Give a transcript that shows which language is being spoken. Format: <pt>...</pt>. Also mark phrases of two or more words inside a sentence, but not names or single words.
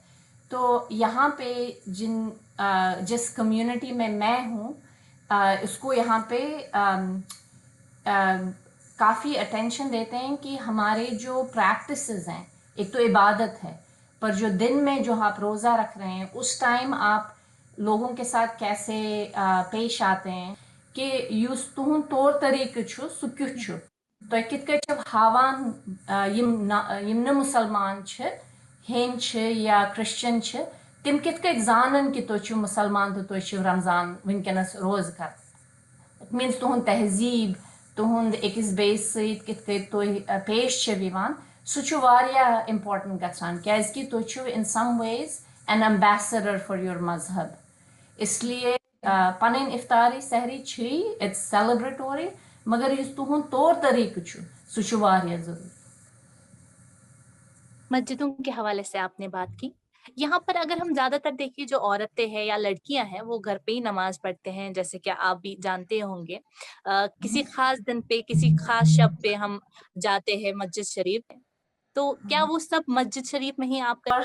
<ur>تو یہاں پہ جس کمیونٹی میں ہوں اس کو یہاں پہ کافی اٹینشن دیتے ہیں کہ ہمارے جو پریکٹسز ہیں, ایک تو عبادت ہے, پر جو دن میں جو آپ روزہ رکھ رہے ہیں اس ٹائم آپ لوگوں کے ساتھ کیسے پیش آتے ہیں</ur> <ks>کہ یُس تُہُنٛد طور طریقہ چھُ سُہ کیُتھ چھُ, تۄہہِ کِتھ کٔنۍ چھو ہاوان یِم نہٕ مُسلمان چھِ, ہیٚنٛدۍ چھِ یا کرٛسچن چھِ, تِم کِتھ کٔنۍ زانن کہ تُہۍ چھِو مُسلمان تہٕ تُہۍ چھِو رمضان وٕنکٮ۪نس روزٕ کران.</ks> <en>it means</en> <ks>تُہُنٛد تہذیٖب, تُہُنٛد أکِس بیٚیِس سۭتۍ کِتھ کٔنۍ تُہۍ پیش چھِو یِوان, سُہ چھُ واریاہ اِمپاٹنٹ گژھان کیٛازِکہِ تُہۍ چھِو</ks> <en>in some ways an ambassador for your</en> <ks>مذہب.</ks> <ur>اس لیے</ur> <ks>پنٕنۍ افطاری سحری چھِ</ks> <en>it's celebratory,</en> <ks>مگر یُس تُہُنٛد طور طریقہ چھُ سُہ چھُ واریاہ ضروٗری.</ks> <ur>مسجدوں کے حوالے سے آپ نے بات کی. یہاں پر اگر ہم زیادہ تر دیکھیے جو عورتیں ہیں یا لڑکیاں ہیں وہ گھر پہ ہی نماز پڑھتے ہیں, جیسے کہ آپ بھی جانتے ہوں گے. کسی خاص دن پہ کسی خاص شب پہ ہم جاتے ہیں مسجد شریف, تو کیا وہ سب مسجد شریف میں ہی آپ کا</ur>